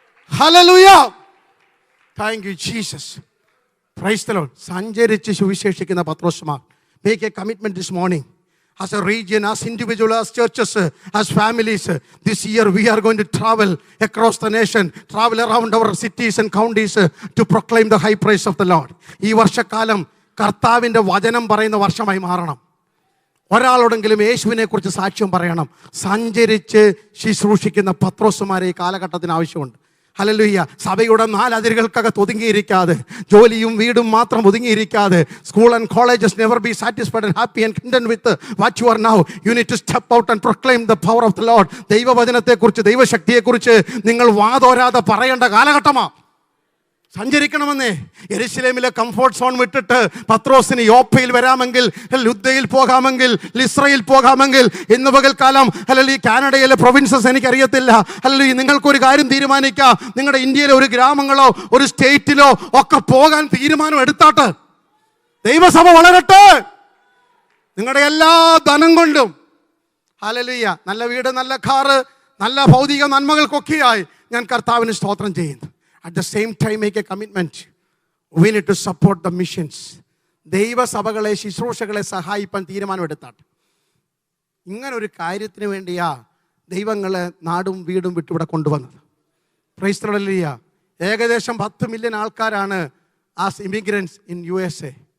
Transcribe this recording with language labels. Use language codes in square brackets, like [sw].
[en] Hallelujah. Thank you Jesus. Praise the Lord. [ml] സഞ്ചരിച്ച് സുവിശേഷിക്കുന്ന പത്രോസ്മാർ, [en] Make a commitment this morning. As a region, as individuals, as churches, as families, this year we are going to travel across the nation, travel around our cities and counties to proclaim the high praise of the Lord. [ml] ഈ വർഷക്കാലം കർത്താവിൻ്റെ വചനം പറയുന്ന വർഷമായി മാറണം. ഒരാളോടെങ്കിലും യേശുവിനെ കുറിച്ച് സാക്ഷ്യം പറയണം. സഞ്ചരിച്ച് ശുശ്രൂഷിക്കുന്ന പത്രോസുമാരെ ഈ കാലഘട്ടത്തിന് ആവശ്യമുണ്ട്. ഹല്ലേലൂയ. സഭയുടെ 4 അതിരുകൾക്കകത്ത് ഒതുങ്ങിയിരിക്കാതെ, ജോലിയും വീടും മാത്രം ഒതുങ്ങിയിരിക്കാതെ, [en] School and colleges never be satisfied and happy and content with what you are now. You need to step out and proclaim the power of the lord. [ml] ദൈവവചനത്തെക്കുറിച്ച്, ദൈവശക്തിയെക്കുറിച്ച് നിങ്ങൾ വാതോരാതെ പറയേണ്ട കാലഘട്ടമാണ്. സഞ്ചരിക്കണമെന്നേ. യെരുശലേമിലെ കംഫോർട്ട് സോൺ വിട്ടിട്ട് പത്രോസിന് യോപ്പയിൽ വരാമെങ്കിൽ, ലുദ്ദയിൽ പോകാമെങ്കിൽ, ലിസ്രയിൽ പോകാമെങ്കിൽ, ഇന്ന് പകൽക്കാലം അല്ലെങ്കിൽ ഈ കാനഡയിലെ പ്രൊവിൻസസ് എനിക്കറിയത്തില്ല, അല്ലെങ്കിൽ നിങ്ങൾക്കൊരു കാര്യം തീരുമാനിക്കാം. നിങ്ങളുടെ ഇന്ത്യയിലെ ഒരു ഗ്രാമങ്ങളോ ഒരു സ്റ്റേറ്റിലോ ഒക്കെ പോകാൻ തീരുമാനം എടുത്താട്ട് ദൈവസഭ വളരട്ടെ. നിങ്ങളുടെ എല്ലാ ധനം കൊണ്ടും, ഹല്ലേലൂയ, നല്ല വീട്, നല്ല കാറ്, നല്ല ഭൗതിക നന്മകൾക്കൊക്കെയായി ഞാൻ കർത്താവിന് സ്തോത്രം ചെയ്യുന്നു. [en] At the same time, make a commitment. We need to support the missions. [ml] ദൈവസഭകളെ, ശുശ്രൂഷകളെ സഹായിപ്പാൻ തീരുമാനമെടുത്താട്ട്. ഇങ്ങനൊരു കാര്യത്തിന് വേണ്ടിയാ ദൈവങ്ങളെ നാടും വീടും വിട്ടിവിടെ കൊണ്ടുവന്നത്. [en] Praise the lord. [ml] ഏകദേശം 10 മില്യൺ ആൾക്കാരാണ് [en] As immigrants in USA.